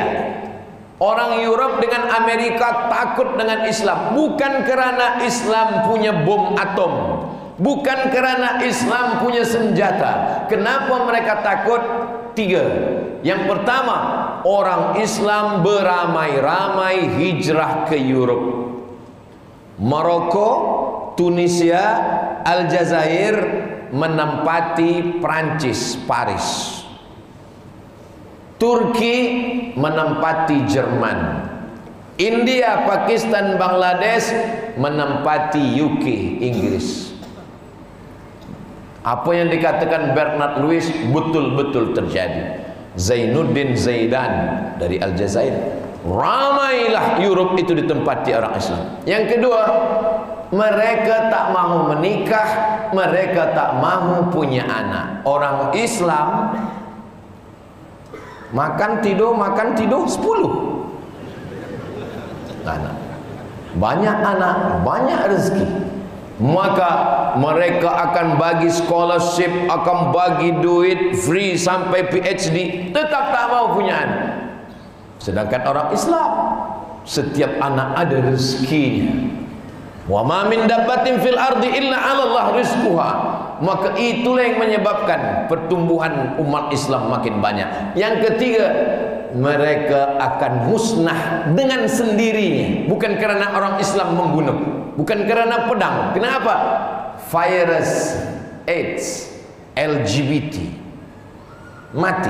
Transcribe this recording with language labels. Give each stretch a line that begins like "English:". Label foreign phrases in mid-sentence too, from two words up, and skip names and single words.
Malay: Orang Europe dengan Amerika takut dengan Islam, bukan kerana Islam punya bom atom, bukan kerana Islam punya senjata. Kenapa mereka takut? 3. Yang pertama, orang Islam beramai-ramai hijrah ke Europe. Maroko, Tunisia, Aljazair menempati Prancis, Paris. Turki menempati Jerman, India, Pakistan, Bangladesh menempati UK, Inggris. Apa yang dikatakan Bernard Lewis betul-betul terjadi. Zainuddin Zaidan dari Aljazair, ramailah Europe itu ditempati orang Islam. Yang kedua, mereka tak mahu menikah, mereka tak mahu punya anak. Orang Islam makan tidur 10 anak, banyak anak, banyak rezeki. Maka mereka akan bagi scholarship, akan bagi duit free sampai PhD, tetap tak mau punya anak. Sedangkan orang Islam, setiap anak ada rezekinya.
Arabic: Wa ma min dabbatin fil ardi illa 'ala Allah rizquha.
Malay: Maka itulah yang menyebabkan pertumbuhan umat Islam makin banyak. Yang ketiga, mereka akan musnah dengan sendirinya, bukan karena orang Islam membunuh, bukan karena pedang. Kenapa? Virus, AIDS, LGBT mati.